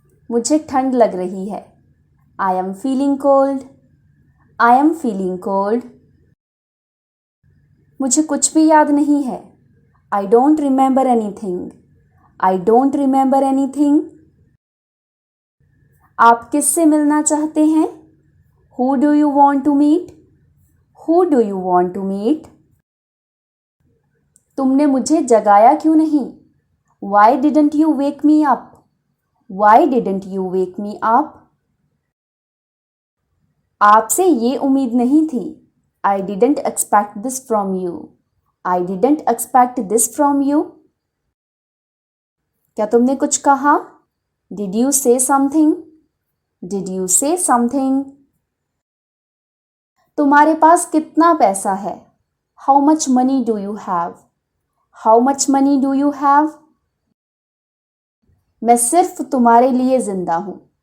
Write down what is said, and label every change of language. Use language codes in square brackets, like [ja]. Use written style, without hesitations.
[hi] मुझे ठंड लग रही है. [en] I am feeling cold. I am feeling cold. [hi] मुझे कुछ भी याद नहीं है. [en] I don't remember anything. I don't remember anything. [hi] आप किससे मिलना चाहते हैं? [en] Who do you want to meet? Who do you want to meet? [hi] तुमने मुझे जगाया क्यों नहीं? [en] Why didn't you wake me up? Why didn't you wake me up? [hi] आपसे ये उम्मीद नहीं थी. [en] I didn't expect this from you. I didn't expect this from you. [hi] क्या तुमने कुछ कहा? [en] Did you say something? Did you say something? [hi] तुम्हारे पास कितना पैसा है? [en] How much money do you have? How much money do you have? [hi] मैं सिर्फ तुम्हारे लिए जिंदा हूं.